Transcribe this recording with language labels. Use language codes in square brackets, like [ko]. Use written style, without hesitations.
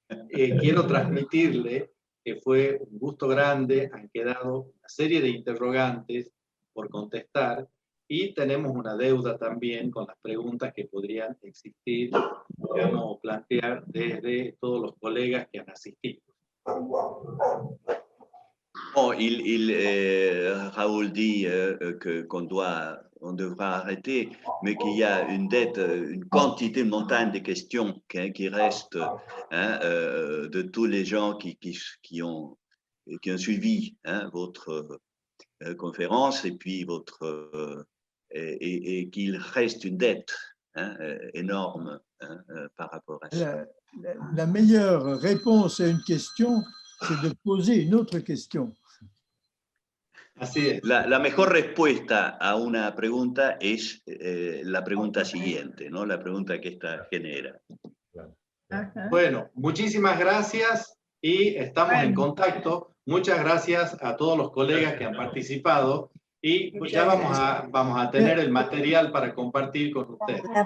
[es] Quiero transmitirle que fue un gusto grande, han quedado una serie de interrogantes por contestar y tenemos una deuda también con las preguntas que podrían existir, digamos, o plantear desde todos los colegas que han asistido. [fr] Bon, Raoul dit qu'on devra arrêter, mais qu'il y a une quantité, une montagne de questions qui restent de tous les gens qui ont suivi votre conférence et puis et qu'il reste une dette énorme par rapport à ça. La meilleure réponse à une question, c'est de poser une autre question. [es] Así es. La mejor respuesta a una pregunta es la pregunta siguiente, ¿no? La pregunta que esta genera. Bueno, muchísimas gracias y estamos en contacto. Muchas gracias a todos los colegas que han participado y pues ya vamos a tener el material para compartir con ustedes.